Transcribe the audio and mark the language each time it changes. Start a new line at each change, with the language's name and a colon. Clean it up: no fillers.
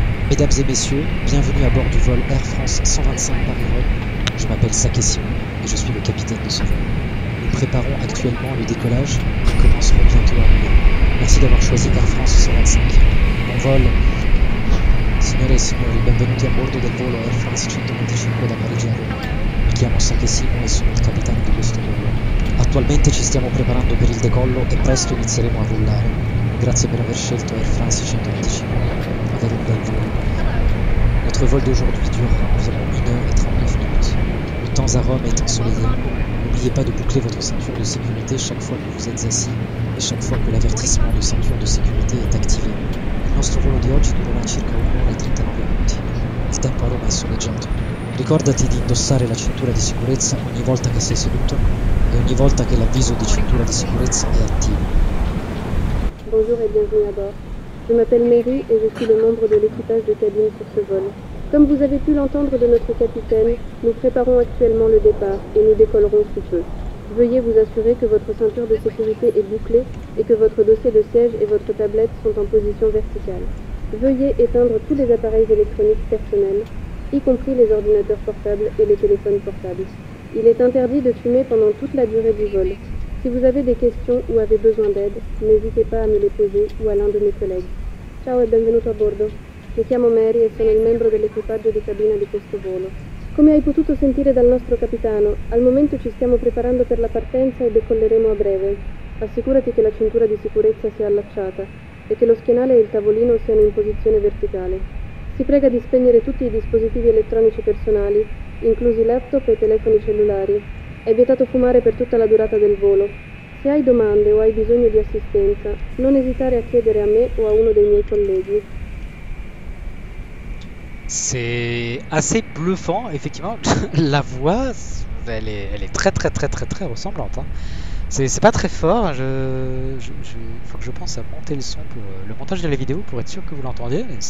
French: Mesdames et messieurs, bienvenue à bord du vol Air France 125 Paris-Rome. Je m'appelle Sakesimo et je suis le capitaine de ce vol. Nous préparons actuellement le décollage et commencerons bientôt à rouler. Merci d'avoir choisi Air France 125. Mon vol
Italian: Signore e signori, benvenuti a bordo del volo Air France 125 da Parigi a Roma. Mi chiamo Sakesimo e sono il capitano di questo volo. Attualmente ci stiamo preparando per il decollo e presto inizieremo a volare. Grazie per aver scelto Air France 125. Avere un bel volo.
French: Notre vol d'aujourd'hui durera environ 1 heure et 39 minutes. Le temps à Rome est ensoleillé. N'oubliez pas de boucler votre ceinture de sécurité chaque fois que vous êtes assis e chaque fois que l'avvertissement de ceinture de sécurité est activé.
Italian: Il nostro volo di oggi durerà circa 1 ora e 39 minuti. Il tempo a Roma è soleggiato. Ricordati di indossare la cintura di sicurezza ogni volta che sei seduto e ogni volta che l'avviso di cintura di sicurezza è attivo.
French: Bonjour et bienvenue à bord. Je m'appelle Mary et je suis le membre de l'équipage de cabine sur ce vol. Comme vous avez pu l'entendre de notre capitaine, nous préparons actuellement le départ et nous décollerons sous peu. Veuillez vous assurer que votre ceinture de sécurité est bouclée et que votre dossier de siège et votre tablette sont en position verticale. Veuillez éteindre tous les appareils électroniques personnels, y compris les ordinateurs portables et les téléphones portables. Il est interdit de fumer pendant toute la durée du vol. Si vous avez des questions ou avez besoin d'aide, n'hésitez pas à me les poser ou à l'un de mes collègues.
Italian: Ciao e benvenuto a bordo. Mi chiamo Mary e sono il membro dell'equipaggio di cabina di questo volo. Come hai potuto sentire dal nostro capitano, al momento ci stiamo preparando per la partenza e decolleremo a breve. Assicurati che la cintura di sicurezza sia allacciata e che lo schienale e il tavolino siano in posizione verticale. Si prega di spegnere tutti i dispositivi elettronici personali, inclusi laptop e telefoni cellulari. È vietato fumare per tutta la durata del volo. Se hai domande o hai bisogno di assistenza, non esitare a chiedere a me o a uno dei miei colleghi.
French: C'est assez bluffant, effectivement. La voix, elle est très ressemblante. Hein. C'est pas très fort. Il faut que je pense à monter le son pour le montage de la vidéo pour être sûr que vous l'entendiez.